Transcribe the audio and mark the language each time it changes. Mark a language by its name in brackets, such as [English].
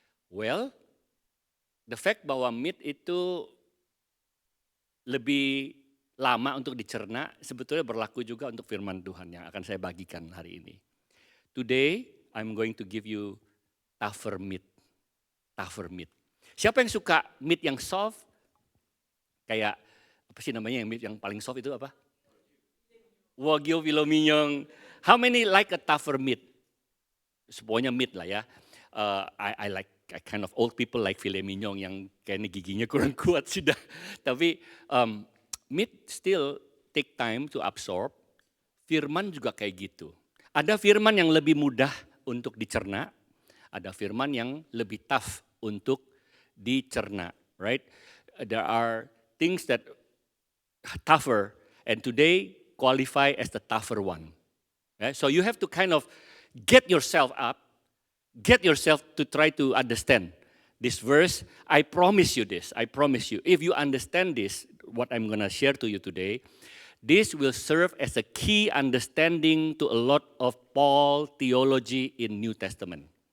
[English] Well, the fact [Indonesian] bahwa meat itu lebih lama untuk dicerna sebetulnya berlaku juga untuk firman Tuhan yang akan saya bagikan hari ini. [English] Today I'm going to give you tougher meat. [Indonesian] Siapa yang suka meat yang soft? Kayak yang meat yang paling soft itu apa? [English] Wagyu, filet mignon. How many like a tougher meat? [Indonesian] Semuanya meat lah ya. [English] I kind of old people like filet mignon [Indonesian] yang kayaknya giginya kurang kuat sudah. [English] Tapi meat still take time to absorb. [Indonesian] Firman juga kayak gitu. Ada firman yang lebih mudah untuk dicerna, ada firman yang lebih tough untuk dicerna, right? [English] There are things that tougher, and today qualify as the tougher one. Okay? So you have to kind of get yourself up, get yourself to try to understand this verse. I promise you this, if you understand this, what I'm gonna share to you today, this will serve as a key understanding to a lot of Paul theology in New Testament.